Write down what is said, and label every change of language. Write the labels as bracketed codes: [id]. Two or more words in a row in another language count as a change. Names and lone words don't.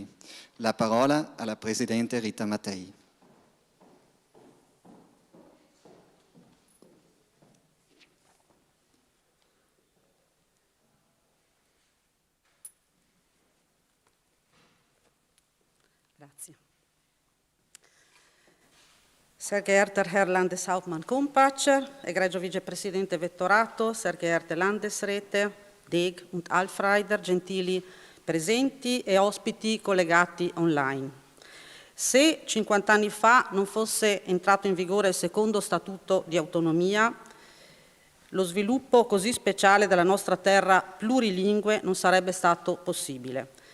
[it] La parola alla Presidente Rita Mattei. Grazie. [de] Sehr geehrter Herr Landeshauptmann Kompatscher, [it] egregio Vicepräsidente [de] Vettorato, sehr geehrte Landesräte, Deeg und Alfreider, [it] gentili presenti e ospiti collegati online. Se 50 anni fa non fosse entrato in vigore il secondo statuto di autonomia, lo sviluppo così speciale della nostra terra plurilingue non sarebbe stato possibile.